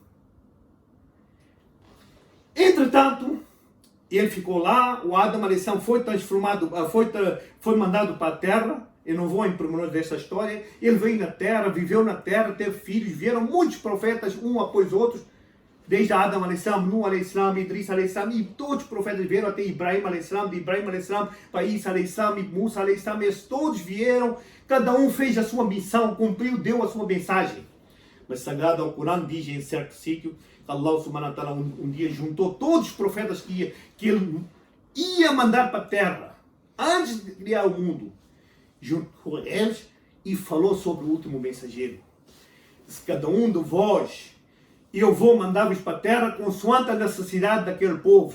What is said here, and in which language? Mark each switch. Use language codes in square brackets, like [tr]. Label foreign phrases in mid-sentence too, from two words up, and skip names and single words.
[pt] Entretanto, ele ficou lá, o Adam Alessandro foi transformado, foi mandado para a Terra. Eu não vou em pormenores desta história. Ele veio na Terra, viveu na Terra, teve filhos, vieram muitos profetas, um após outros. Desde Adam a.s., Nuh a.s., Idris a.s. e todos os profetas vieram até Ibrahim a.s., de Ibrahim a.s. para Isa a.s., e Musa a.s., eles todos vieram, cada um fez a sua missão, cumpriu, deu a sua mensagem. Mas Sagrado Alcorão diz em certo sítio, que Allah [ar] سبحانه وتعالى [pt] um dia juntou todos os profetas que ele ia mandar para a terra, antes de criar o mundo, juntou eles e falou sobre o último mensageiro. Se cada um de vós, eu vou mandar-vos para a terra consoante a necessidade daquele povo.